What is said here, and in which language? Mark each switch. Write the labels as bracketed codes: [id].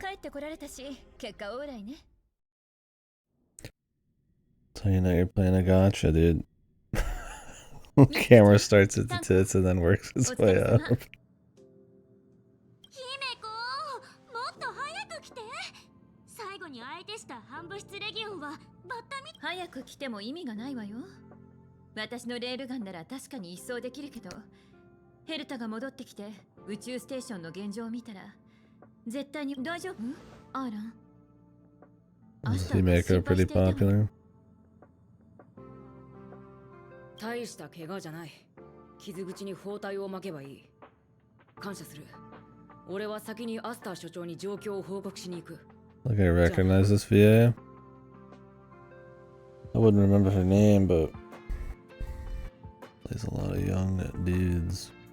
[ja] 帰ってこられたし、結果オーライね。 [en] So you know you're playing a gotcha, dude. Camera starts at the tits and then works its way up. [ja] 姫子、もっと早く来て。最後に相手した半物質レギオンはバッタみ。早く来ても意味がないわよ。私のレールガンなら確かに一掃できるけど、ヘルタが戻ってきて宇宙ステーションの現状を見たら絶対に大丈夫？アーラン。 [en] Does he make her pretty popular? [ja] 大した怪我じゃない。傷口に包帯を巻けばいい。感謝する。俺は先にアスター所長に状況を報告しに行く。 [en] Like I recognize this VA. I wouldn't remember her name, but plays a lot of young dudes.